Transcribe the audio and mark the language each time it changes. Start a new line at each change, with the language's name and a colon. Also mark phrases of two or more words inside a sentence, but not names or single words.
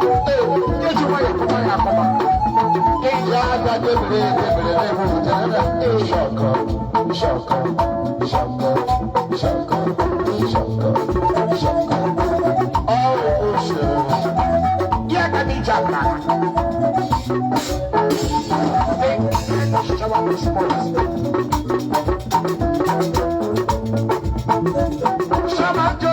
Igbo: Ee, eji nwayọ kụma ya akụma. Eji aka debere, debere, debere, debere. Ee, shaka, shaka, shaka, shaka, shaka, shaka. Ọ bụ usoro. Ya ka dị iche aka. Ee, shawa bụ sports. Shawa